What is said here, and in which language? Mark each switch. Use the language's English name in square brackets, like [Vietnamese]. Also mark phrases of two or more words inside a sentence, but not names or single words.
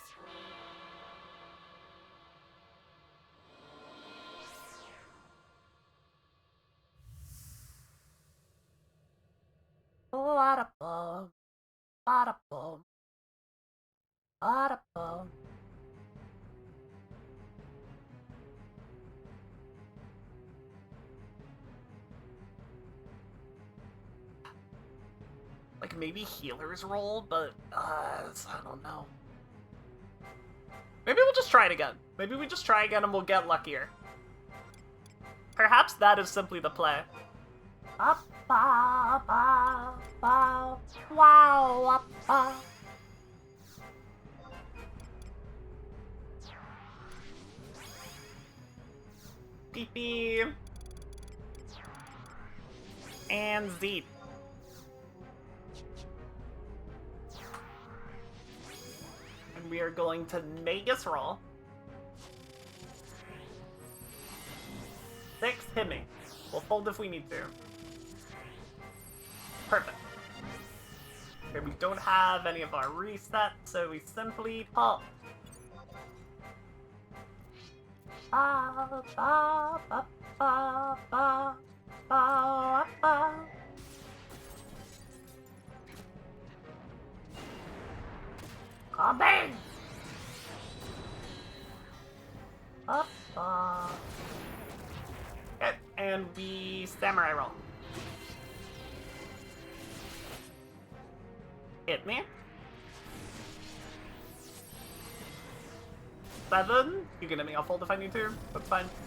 [English] Ba-da-bum. Ba-da-bum. Ba-da-bum. Like, maybe healer's roll, but, I don't know. Maybe we'll just try it again. Maybe we just try again and we'll get luckier. Perhaps that is simply the play. Ba ba ba ba. Wow. Ba. Pee-pee. And Zeep. And we are going to Magus roll. 6, hit me. We'll fold if we need to. Perfect. Okay, we don't have any of our resets, so we simply pop. Ba ba ba ba ba ba ba. Coming. Ba ba. Okay, and we samurai roll. Hit me. 7. You can hit me. I'll fold if I need to. That's fine.